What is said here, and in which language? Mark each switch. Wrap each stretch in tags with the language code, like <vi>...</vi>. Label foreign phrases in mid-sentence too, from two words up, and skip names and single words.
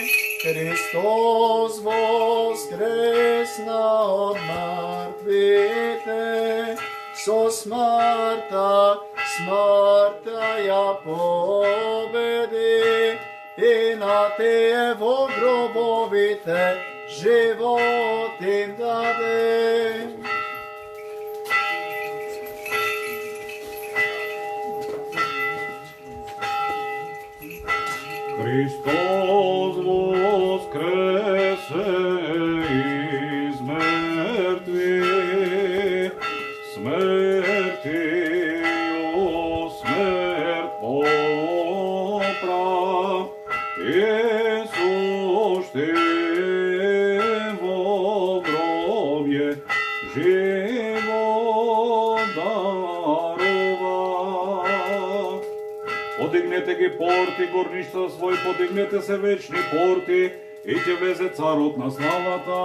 <mk>Христос воскресна од мертвите, со смртта ја победи, и на тие во гробовите живот им даде.</mk> <cu>Христос воскресе из мертвых, смертью смерть попра.</cu> <mk>Иисус ти во гробе живот дарува. Подигнете ги порти, горништа свој, подигнете се вечни порти, и ќе влезе царот на славата.</mk>